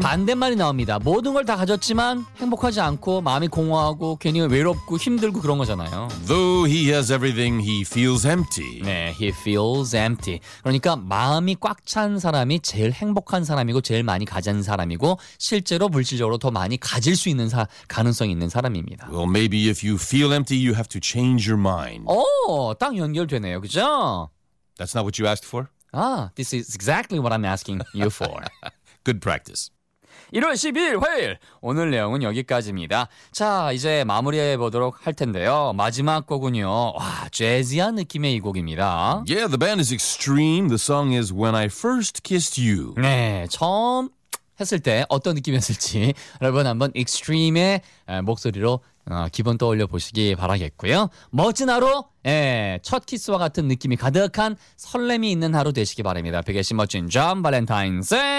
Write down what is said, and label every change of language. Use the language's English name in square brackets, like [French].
[Korean] 반대말이 나옵니다 모든 걸 다 가졌지만 행복하지 않고 마음이 공허하고 괜히 외롭고 힘들고 그런 거잖아요 [English] though he has everything he feels empty [Korean] 네 he feels empty 그러니까 마음이 꽉 찬 사람이 제일 행복한 사람이고 제일 많이 가진 사람이고 실제로 물질적으로 더 많이 가질 수 있는 가능성이 있는 사람입니다 [English] well maybe if you feel empty you have to change your mind. [Korean] 오, 딱 연결되네요. 그죠? [English] That's not what you asked for? This is exactly what I'm asking you for. Good practice. [Korean] 1월 12일 화요일 오늘 내용은 여기까지입니다. 자, 이제 마무리해 보도록 할 텐데요. 마지막 곡은요. 와, 재즈한 느낌의 이 곡입니다. [English] Yeah, the band is extreme. The song is When I First Kissed You. [Korean] 네, 처음 했을 때 어떤 느낌이었을지 여러분 한번 익스트림의 목소리로 기분 떠올려 보시기 바라겠고요. 멋진 하루, 예, 첫 키스와 같은 느낌이 가득한 설렘이 있는 하루 되시기 바랍니다. 백의 멋진 존 발렌타인 쌤.